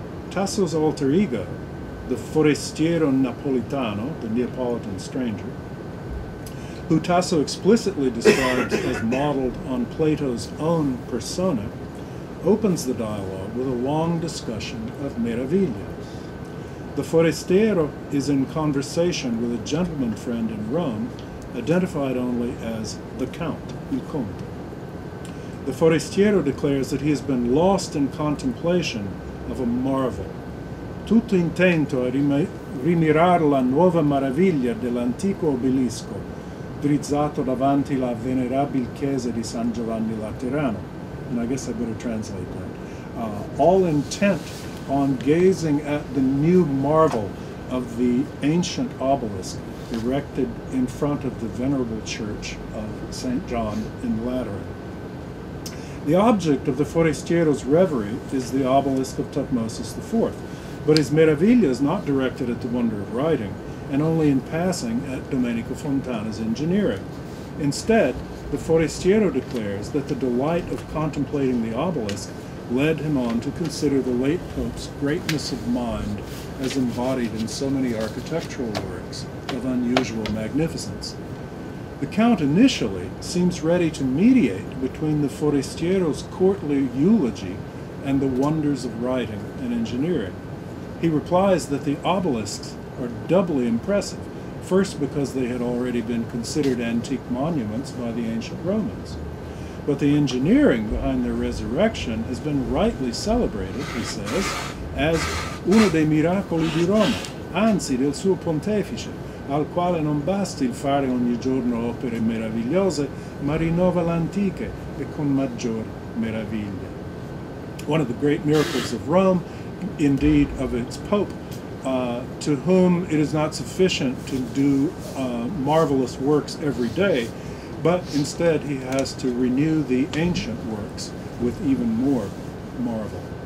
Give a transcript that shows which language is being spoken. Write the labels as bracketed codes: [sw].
[en] Tasso's alter ego, the forestiero napolitano, the Neapolitan stranger, who Tasso explicitly describes as modeled on Plato's own persona, opens the dialogue with a long discussion of meraviglia. The forestiero is in conversation with a gentleman friend in Rome, identified only as the Count, il Conte. The forestiero declares that he has been lost in contemplation of a marvel. [it] Tutto intento a rimirar la nuova maraviglia dell'antico obelisco, drizzato davanti la venerabil chiesa di San Giovanni Laterano. [en] And I guess I better translate that. All intent on gazing at the new marvel of the ancient obelisk erected in front of the venerable church of St. John in Lateran. The object of the forestiero's reverie is the obelisk of Thutmosis IV, but his meraviglia is not directed at the wonder of writing, and only in passing at Domenico Fontana's engineering. Instead, the forestiero declares that the delight of contemplating the obelisk led him on to consider the late Pope's greatness of mind as embodied in so many architectural works of unusual magnificence. The Count initially seems ready to mediate between the forestiero's courtly eulogy and the wonders of writing and engineering. He replies that the obelisks are doubly impressive, first because they had already been considered antique monuments by the ancient Romans. But the engineering behind their resurrection has been rightly celebrated, he says, as [it] uno dei miracoli di Roma, anzi del suo pontefice, al quale non basti il fare ogni giorno opere meravigliose, ma rinnova l'antiche e con maggior meraviglia. [en] One of the great miracles of Rome, indeed of its Pope, to whom it is not sufficient to do marvelous works every day, but instead he has to renew the ancient works with even more marvel.